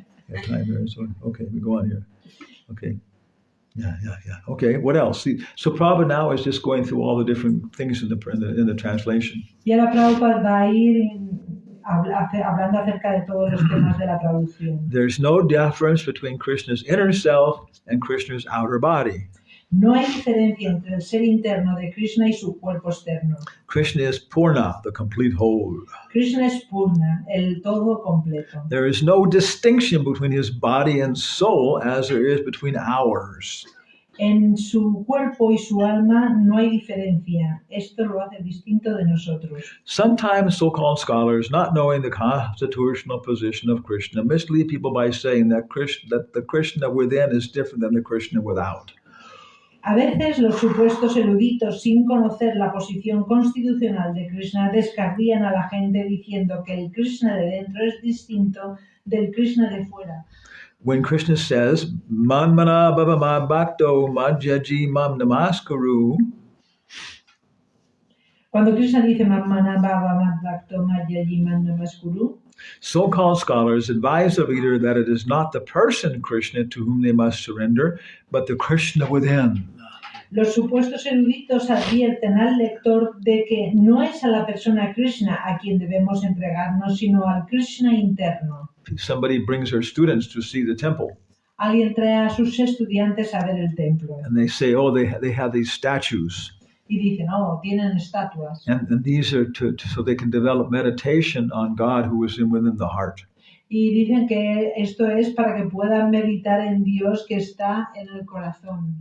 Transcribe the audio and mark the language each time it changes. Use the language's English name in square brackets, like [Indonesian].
[English] Yeah, time there, so, okay, we go on here. Okay. Yeah. Okay, what else? See, so Prabhupada now is just going through all the different things in the translation. [Spanish] Y ahora Prabhupada va a ir hablando acerca de todos los temas de la traducción. [English] There's no difference between Krishna's inner self and Krishna's outer body. [Spanish] No hay diferencia entre el ser interno de Krishna y su cuerpo externo. [English] Krishna is Purna, the complete whole. [Spanish] Krishna es Purna, el todo completo. [English] There is no distinction between his body and soul as there is between ours. [Spanish] En su cuerpo y su alma no hay diferencia. Esto lo hace distinto de nosotros. [English] Sometimes so-called scholars, not knowing the constitutional position of Krishna, mislead people by saying that the Krishna within is different than the Krishna without. [Spanish] A veces los supuestos eruditos, sin conocer la posición constitucional de Krishna, descarrían a la gente diciendo que el Krishna de dentro es distinto del Krishna de fuera. [English] When Krishna says, [Sanskrit] Manmana bhava mad bhakto madhyaji mam namaskaru, [Spanish] Cuando Krishna dice [Sanskrit] Mamana Bhava Madbhakto Madhyaji Mandamaskuru, [English] so-called scholars advise the reader that it is not the person Krishna to whom they must surrender, but the Krishna within. [Spanish] los supuestos eruditos advierten al lector de que no es a la persona Krishna a quien debemos entregarnos, sino al Krishna interno. [English] Somebody brings her students to see the temple, [Spanish] Alguien trae a sus estudiantes a ver el templo [English] and they say, oh, they have these statues. [Spanish] y dicen, oh, tienen estatuas. [English] And these are so they can develop meditation on God who is within the heart. [Spanish] Y dicen que esto es para que puedan meditar en Dios que está en el corazón.